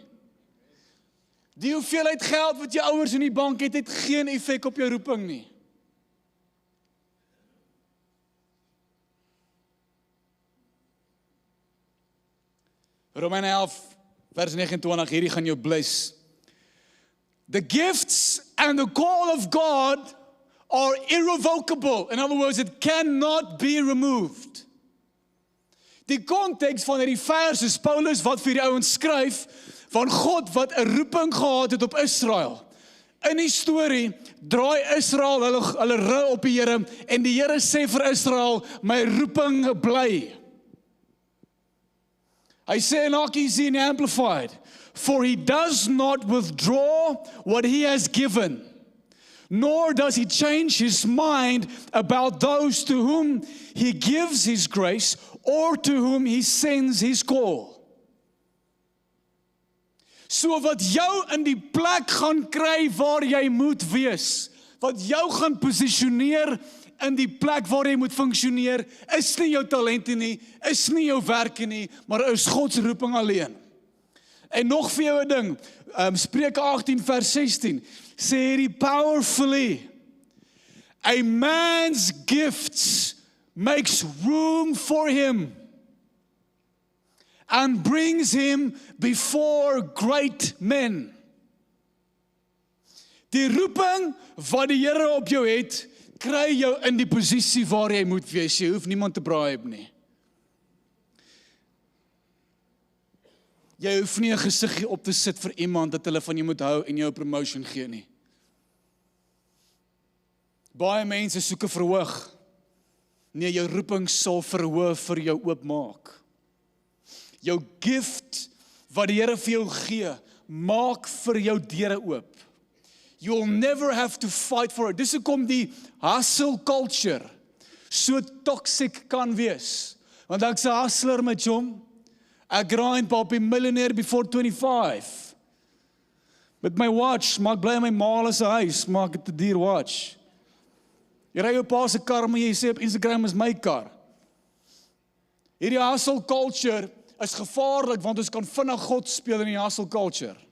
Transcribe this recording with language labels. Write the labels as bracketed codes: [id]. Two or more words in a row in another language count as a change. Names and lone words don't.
[af] Die hoeveelheid geld wat jou ouers in die bank het, het geen effek op jou roeping nie. Romeine 11, vers 29, hierdie gaan jou bless. [en] The gifts and the call of God are irrevocable. In other words, it cannot be removed. [af] Die konteks van hierdie vers is Paulus wat vir die ouens skryf van God wat 'n roeping gehad het op Israel. In die storie draai Israel hulle rug op die Here en die Here sê vir Israel, my roeping bly. Hy sê in Akkie Amplified, [en] for he does not withdraw what he has given, nor does he change his mind about those to whom he gives his grace or to whom he sends his call. [af] So wat jou in die plek gaan kry waar jy moet wees, wat jou gaan posisioneer in die plek waar jy moet funksioneer, is nie jou talente nie, is nie jou werke nie, maar is God se roeping alleen. En nog vir jou 'n ding, Spreuke 18 vers 16, sê hierdie powerfully, [en] a man's gifts makes room for him and brings him before great men. [af] Die roeping wat die Here op jou het, kry jou in die posisie waar jy moet wees. Jy hoef niemand te bribe nie. Jy hoef nie 'n gesiggie op te sit vir iemand dat hulle van jou moet hou en jou 'n promotion gee nie. Baie mense soek 'n verhoog. Nee, jou roeping sal verhoog vir jou oopmaak. Jou gift wat die Here vir jou gee, maak vir jou deure oop. [en] You'll never have to fight for it. [af] Dis hoekom die [en] hustle culture [af] so toxic kan wees. Want ek's 'n hustler met hom. [en] I grind [af] op 'n [en] millionaire before 25. [af] Met my watch, maak bly my ma se huis, maak dit 'n duur watch. Jy ry jou pa se kar, maar jy sê op Instagram is my kar. Hierdie [en] hustle culture [af] is gevaarlik, want ons kan vinnig God speel in die [en] hustle culture.